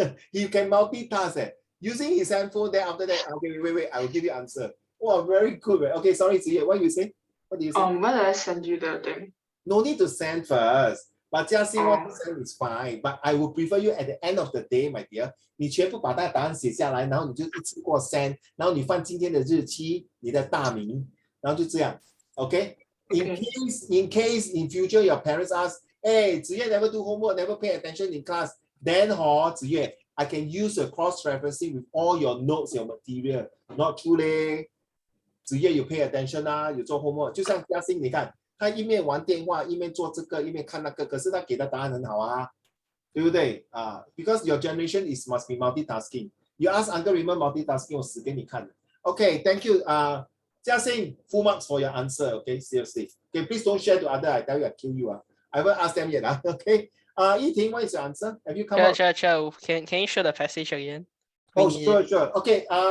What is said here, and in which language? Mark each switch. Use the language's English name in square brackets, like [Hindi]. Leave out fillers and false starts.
[English] He can multitask. Using his handphone, then after that, okay, wait, I will give you answer. Oh, very good. Okay, sorry, Ziye, what you say? What do you say? Where did I send you the thing? No need to send first. But Jiaxing Oh. want to send is fine. But I would prefer you at the end of the day, my dear. [Chinese] 你全部把它答案写下来，然后你就一次过 send， 然后你放今天的日期，你的大名，然后就这样 ，OK？ [English] In case in future your parents ask, hey, Ziye never do homework, never pay attention in class, then Ziye, I can use a cross-referencing with all your notes, your material. Not true 嘞。 Ziye you pay attention [Chinese] 啊，有做 homework， 就像嘉欣，你看他一面玩电话，一面做这个，一面看那个，可是他给的答案很好啊，对不对啊？ [English] Because your generation is must be multitasking. You ask Uncle Raymond multitasking， [Chinese] 我死给你看的。 [English] Okay, thank you. Jiaxing, full marks for your answer. Okay, seriously. Okay, please don't share to other. I tell you, I kill you. I haven't asked them yet. Okay. Yiting, what is your answer? Have you come up? Sure. Can you show the passage again? Oh, sure. Okay.